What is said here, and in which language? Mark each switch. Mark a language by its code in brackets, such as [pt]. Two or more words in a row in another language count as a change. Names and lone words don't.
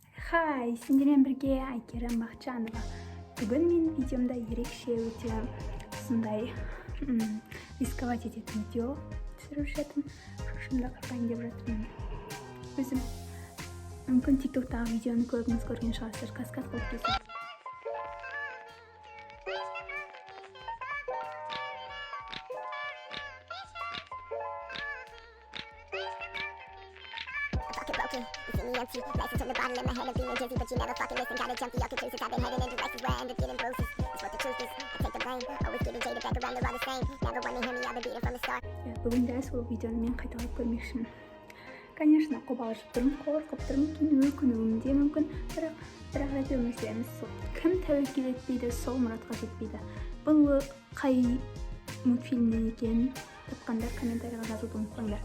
[kk] Хай, сендермен бірге Айкерім Бақчанова. Бүгін мен видеомда ерекше өте сондай рисковать ететін видео түсіріп жатырмын. Шошымда қырқайын деп жатырмын. Өзім мүмкін тиктоктағы видеоны көбіңіз көрген шығарсыздар. Каскад қылып кесіп. [en] You see me empty, license from the bottle in my head of being dizzy, but you never fucking listen. Got a junkie, y'all confused. I've been heading in directions where I end up getting bruises. It's what the truth is. I take the blame, always getting jaded back around. They're all the same. Never want to hear me. I've been beating from the start. [kk] Бүгін дәл сол видеоны мен қайталап көрмекшімін. Конечно, қобалжып тұрмын, қорқып тұрмын, кейін өкінуім де мүмкін, бірақ әйтеуір мәселеміз сол. Кім тәуекел етпейді, сол мұратқа жетпейді. Бұл қай мультфильмнен екенін тапқандар комментарийға жазуды ұмытпаңдар.